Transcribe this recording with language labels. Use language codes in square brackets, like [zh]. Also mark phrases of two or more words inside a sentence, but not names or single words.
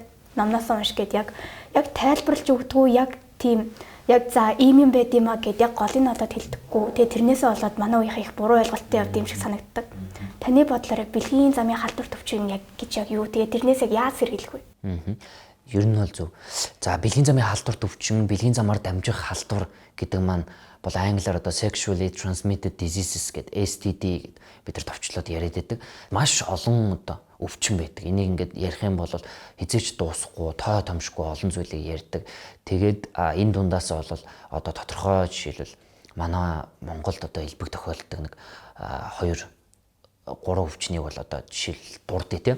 [mn] Номноос унш гээд яг тайлбарлаж өгдөггүй яг тийм яг за ийм юм байд юм а гэд яг голыг олоод хэлдэггүй. Тэгээ тэрнээсээ болоод манай үеийнх их буруу ойлголттой явд юм шиг санагддаг. Таны бодлоор яг бэлгийн замын халдвар төвчин яг гэж яг юу? Тэгээ тэрнээс яг яаж сэргийлэх вэ? Ер нь бол зөв. За бэлгийн замын халдвар төвчин, бэлгийн замаар дамжих халдвар гэдэг маань бол англиар одоо [en] sexually transmitted diseases [mn] гэдэг STD гэдэг бид нар товчлоод яриад байдаг. Маш олон одоо өвчин байдаг. Энийг ингээд ярих юм бол хизээч дуусахгүй, тоо томшгүй олон зүйлийг ярьдаг. Тэгээд энэ дундаас бол одоо тодорхой жишээлбэл манай Монголд одоо элбэг тохиолддог нэг 2-3 өвчнийг бол одоо жишээл дурдъя тийм.